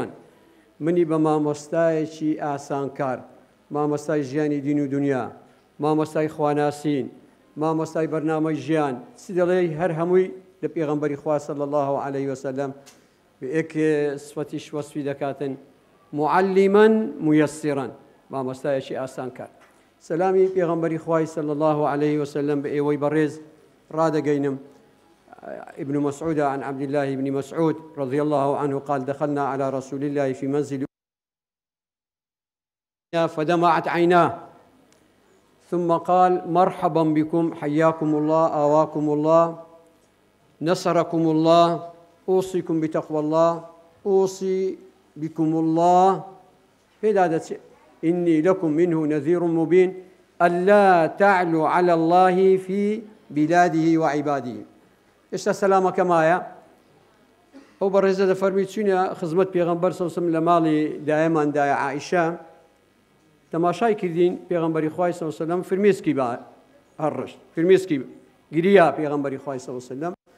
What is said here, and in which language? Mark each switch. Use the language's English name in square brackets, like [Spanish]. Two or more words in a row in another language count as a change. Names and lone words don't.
[Central Kurdish] منی بە مامۆستایەکی ئاسانکار، مامۆستای ژیانی دین و دنیا، مامۆستای خواناسین، مامۆستای بەرنامەی ژیان، چی دەڵێ هەر هەمووی لە پێغەمبەری خوا [Arabic] صلی الله علیه وسلم [Central Kurdish] بەیەک سفەتیش وەسفی دەکاتن [Arabic] معەلیما مuyەسیرا، [Central Kurdish] مامۆستایەکی ئاسانکار. سلامی پێغەمبەری خوای [Arabic] صلی الله علیه وسلم [Central Kurdish] بە ئێوەی بەڕێز ڕادەگەینم. [Arabic] ابن مسعود عن عبد الله بن مسعود رضي الله عنه قال دخلنا على رسول الله في منزل فدمعت عيناه ثم قال مرحبا بكم حياكم الله آواكم الله نصركم الله أوصيكم بتقوى الله أوصي بكم الله إني لكم منه نذير مبين ألا تعلوا على الله في بلاده وعباده. [Central Kurdish] ئێستا سەلامەکە مایە ئەو بەڕێزە دەفەرمی چوونە خزمەت پێغەمبەر سەوسم لە ماڵی دایەماندایە عائیشە تەماشای کردین پێغەمبەری خوای سەڵ سەلەم فرمێسکی بە هەڕەشت، فرمێسکی گریا پێغەمبەری خوای سەڵ سەلەم